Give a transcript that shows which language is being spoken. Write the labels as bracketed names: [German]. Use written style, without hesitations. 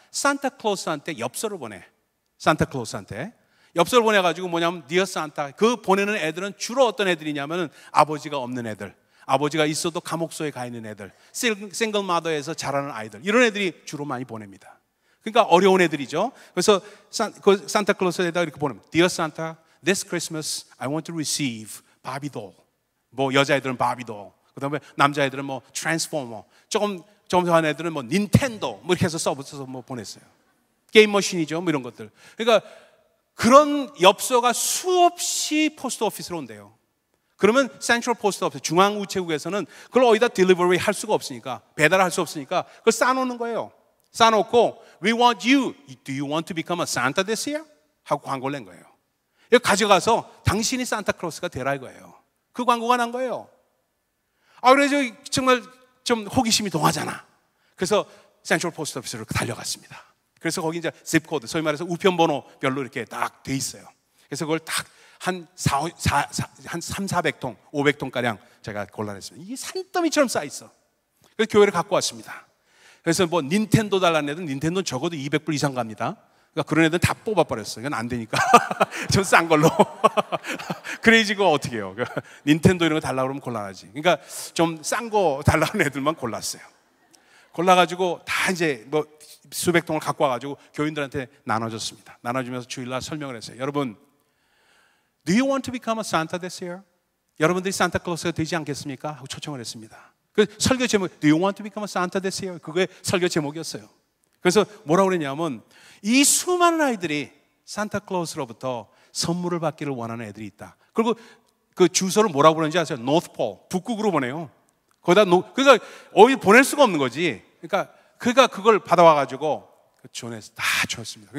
[Korean] 산타클로스한테 엽서를 보내. 산타클로스한테 엽서를 보내가지고 뭐냐면 Dear Santa, 그 보내는 애들은 주로 어떤 애들이냐면은 아버지가 없는 애들, 아버지가 있어도 감옥소에 가 있는 애들, 싱글 마더에서 자라는 아이들, 이런 애들이 주로 많이 보냅니다. 그러니까 어려운 애들이죠. 그래서 그 산타클로스에다 이렇게 보내면 [English] Dear Santa, this Christmas I want to receive Barbie doll. [Korean] 뭐 여자애들은 바비 doll, 그다음에 남자애들은 뭐 트랜스포머, 조금 더 한 애들은 뭐 닌텐도 뭐 이렇게 해서 써서 뭐 보냈어요. 게임 머신이죠, 뭐 이런 것들. 그러니까 그런 엽서가 수없이 포스트 오피스로 온대요. 그러면 센트럴 포스트 오피스, 중앙 우체국에서는 그걸 어디다 딜리버리 할 수가 없으니까, 배달할 수 없으니까 그걸 싸놓는 거예요. 싸놓고 [English] We want you. Do you want to become a Santa this year? [Korean] 하고 광고를 낸 거예요. 이거 가져가서 당신이 산타클로스가 되라 이거예요. 그 광고가 난 거예요. 그래서 정말 좀 호기심이 동하잖아. 그래서 센트럴 포스트 오피스로 달려갔습니다. 그래서 거기 이제 zip 코드, 소위 말해서 우편번호별로 이렇게 딱 돼 있어요. 그래서 그걸 딱 한 300-400통, 500통가량 제가 골라냈습니다. 이게 산더미처럼 쌓여있어. 그래서 교회를 갖고 왔습니다. 그래서 뭐 닌텐도 달라는 애들은 닌텐도는 적어도 200불 이상 갑니다. 그러니까 그런 애들은 다 뽑아버렸어요. 이건 안 되니까. 좀 싼 걸로. 그래야지고 어떻게 해요. 닌텐도 이런 거 달라고 그러면 곤란하지. 그러니까 좀 싼 거 달라는 애들만 골랐어요. 골라가지고 다 이제 뭐 수백 통을 갖고 와가지고 교인들한테 나눠줬습니다. 나눠주면서 주일날 설명을 했어요. 여러분, [English] Do you want to become a Santa this year? [Korean] 여러분들이 산타클로스가 되지 않겠습니까? 하고 초청을 했습니다. 그 설교 제목, [English] Do you want to become a Santa this year? [Korean] 그게 설교 제목이었어요. 그래서 뭐라고 그랬냐면 이 수많은 아이들이 산타클로스로부터 선물을 받기를 원하는 애들이 있다. 그리고 그 주소를 뭐라고 부르는지 아세요? 노스폴, 북극으로 보내요. 거기다 그러니까 어디 보낼 수가 없는 거지. 그러니까 그걸 받아와가지고 존에서 다 줬습니다.